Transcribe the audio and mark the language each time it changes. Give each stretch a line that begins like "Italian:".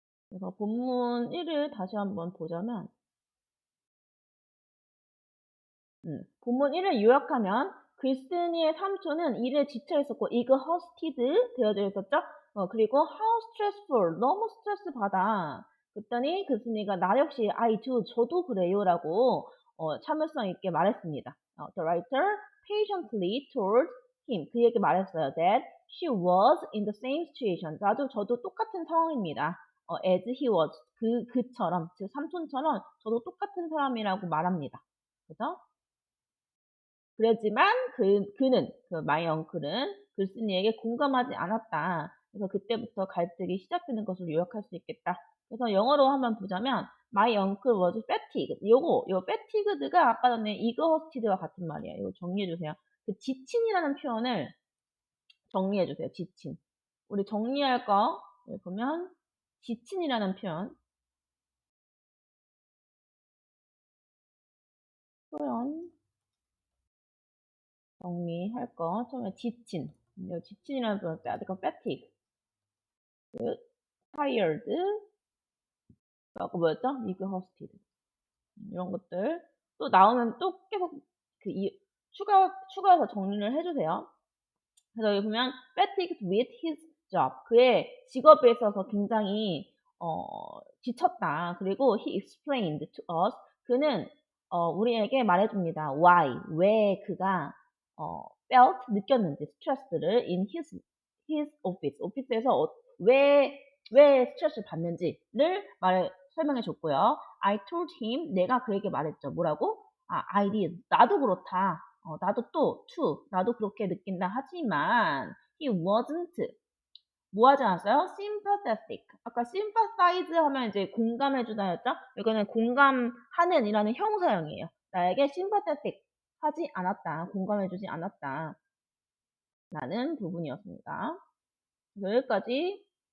Korean: 그래서 본문 1을 다시 한번 보자면 본문 1을 요약하면 글쓴이의 삼촌은 일에 지쳐 있었고 exhausted 되어져 있었죠. 그리고
English: how stressful
Korean: 너무 스트레스 받아. 그랬더니 글쓴이가 나 역시
English: I do
Korean: 저도 그래요 라고 참을성 있게 말했습니다.
English: The writer patiently told him
Korean: 그에게 말했어요
English: that she was in the same situation
Korean: 저도 똑같은 상황입니다.
English: as he was
Korean: 그처럼 즉 삼촌처럼 저도 똑같은 사람이라고 말합니다. 그죠? 그렇지만 그는
English: my uncle
Korean: 은 글쓴이에게 공감하지 않았다. 그래서 그때부터 갈등이 시작되는 것으로 요약할 수 있겠다. 그래서 영어로 한번 보자면
English: My uncle was fatigued.
Korean: 요 fatigued가 아까 전에 exhausted와 같은 말이에요. 이거 정리해 주세요. 그 지친이라는 표현을 정리해 주세요. 지친. 우리 정리할 거 보면 지친이라는 표현 정리할 거 처음에 지친. 요 지친이라는 표현 빼야 돼. fatigue. 그 tired. 아까 뭐였죠? exhausted. 이런 것들 또 나오면 또 계속 추가해서 정리를 해주세요. 그래서 여기 보면
English: fatigued with his job.
Korean: 그의 직업에 있어서 굉장히 지쳤다.
English: 그리고 he explained to us.
Korean: 그는 우리에게 말해줍니다. why, 왜 그가 felt, 느꼈는지 스트레스를
English: in his office.
Korean: 오피스에서 왜 스트레스를 받는지를 설명해 줬고요.
English: I told him,
Korean: 내가 그에게 말했죠. 뭐라고?
English: I did.
Korean: 나도 그렇다. 나도 또, too. 나도 그렇게 느낀다. 하지만,
English: he wasn't.
Korean: 뭐 하지 않았어요? sympathetic. 아까 sympathize 하면 이제 공감해주다였죠? 이거는 공감하는 이라는 형사형이에요. 나에게 sympathetic 하지 않았다. 공감해주지 않았다. 라는 부분이었습니다. 여기까지.